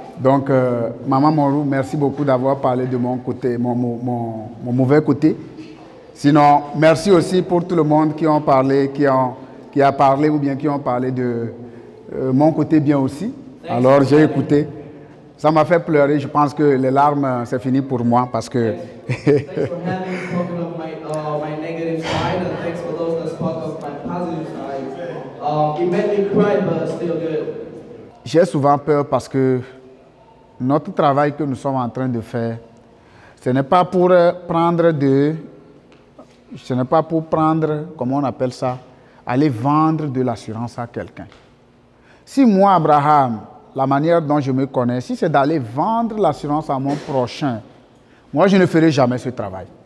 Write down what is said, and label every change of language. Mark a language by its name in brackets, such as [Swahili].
[French] Donc, Maman Monroe, merci beaucoup d'avoir parlé de mon côté, mon mauvais côté. Sinon, merci aussi pour tout le monde qui a parlé ou bien qui ont parlé de mon côté bien aussi. Alors, j'ai écouté. Ça m'a fait pleurer. Je pense que les larmes, c'est fini pour moi parce que... [English] Thanks for having spoken of my negative side, and thanks for those that spoke of my positive side. It made me cry, but still good. [French] J'ai souvent peur parce que notre travail que nous sommes en train de faire, ce n'est pas pour prendre comment on appelle ça, aller vendre de l'assurance à quelqu'un. Si moi, Abraham, la manière dont je me connais, si c'est d'aller vendre l'assurance à mon prochain, moi, je ne ferai jamais ce travail.